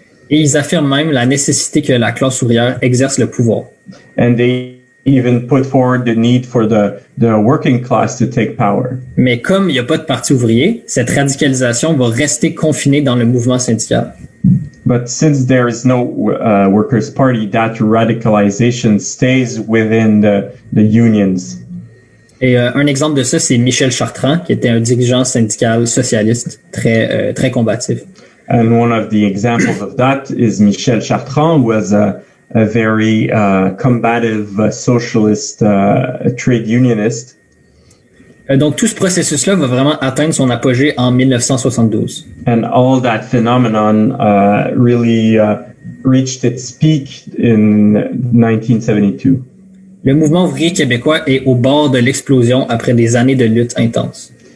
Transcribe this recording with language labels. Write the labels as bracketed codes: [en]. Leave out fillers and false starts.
[fr] Et ils affirment même la nécessité que la classe ouvrière exerce le pouvoir. [en] And they even put forward the need for the working class to take power. [fr] Mais comme il n'y a pas de parti ouvrier, cette radicalisation va rester confinée dans le mouvement syndical. [en] But since there is no workers' party, that radicalization stays within the unions. [fr] Et un exemple de ça, c'est Michel Chartrand, qui était un dirigeant syndical socialiste très combatif. [en] And one of the examples of that is Michel Chartrand, who was a very combative socialist trade unionist. [fr] Donc tout ce processus-là va vraiment atteindre son apogée en 1972. [en] And all that phenomenon really reached its peak in 1972. [fr] Le mouvement ouvrier québécois est au bord de l'explosion après des années de lutte intense.